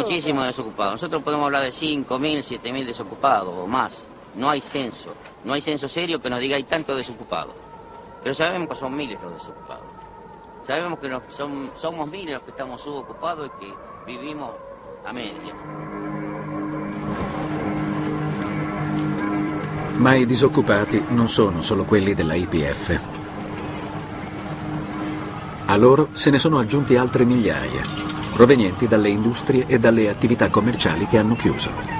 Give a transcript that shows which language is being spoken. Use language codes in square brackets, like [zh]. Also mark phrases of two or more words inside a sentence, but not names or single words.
[es] Muchísimo desocupado. Nosotros podemos hablar de 5.000, 7.000 desocupados o más. No hay censo. No hay censo serio que nos diga hay tantos desocupados. Pero sabemos que son miles los desocupados. Sabemos que somos miles los que estamos subocupados y que vivimos a media. [it] Ma i disoccupati non sono solo quelli della YPF. A loro se ne sono aggiunti altre migliaia, provenienti dalle industrie e dalle attività commerciali che hanno chiuso.